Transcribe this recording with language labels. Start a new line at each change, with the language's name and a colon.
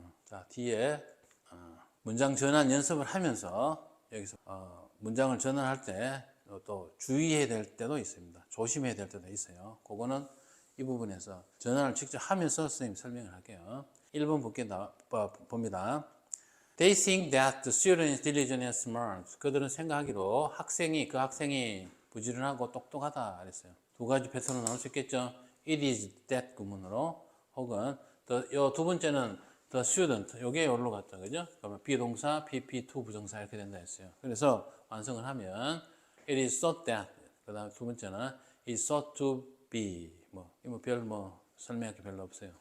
Korean: 자, 뒤에 문장 전환 연습을 하면서 여기서 문장을 전환할 때 또 주의해야 될 때도 있습니다. 조심해야 될 때도 있어요. 그거는 이 부분에서 전환을 직접 하면서 선생님 설명을 할게요. 1번 봅니다.
English: They think that the student is diligent and smart.
Korean: 그들은 생각하기로 그 학생이 부지런하고 똑똑하다 그랬어요. 두 가지 패턴으로 나올 수 있겠죠.
English: It is that
Korean: 구문으로 혹은 요 두 번째는
English: the student
Korean: 요게 여기로 갔죠. 그죠? 그러면 비동사, PP2 부정사 이렇게 된다 했어요. 그래서 완성을 하면
English: it is thought that
Korean: 그 다음에 두 번째는
English: it is thought to be
Korean: 별 설명할 게 별로 없어요.